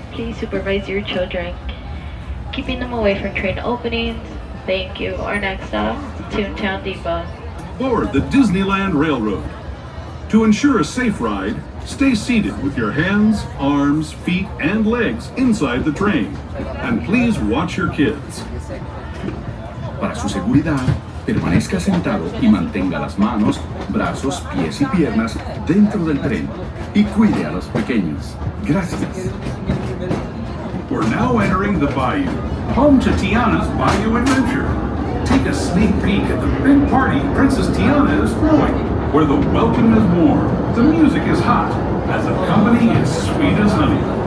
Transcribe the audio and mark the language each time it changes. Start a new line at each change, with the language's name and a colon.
English: Please supervise your children, keeping them away from train openings. Thank you. Our next stop, Toontown Depot. Board the Disneyland Railroad. To ensure a safe ride, stay seated with your hands, arms, feet, and legs inside the train. And please watch your kids.
Spanish: Para su seguridad, permanezca sentado y mantenga las manos, brazos, pies y piernas dentro del tren y cuide a los pequeños. Gracias.
English: We're now entering the Bayou, home to Tiana's Bayou Adventure. Take a sneak peek at the big party Princess Tiana is throwing, where the welcome is warm, the music is hot, as the company is sweet as honey.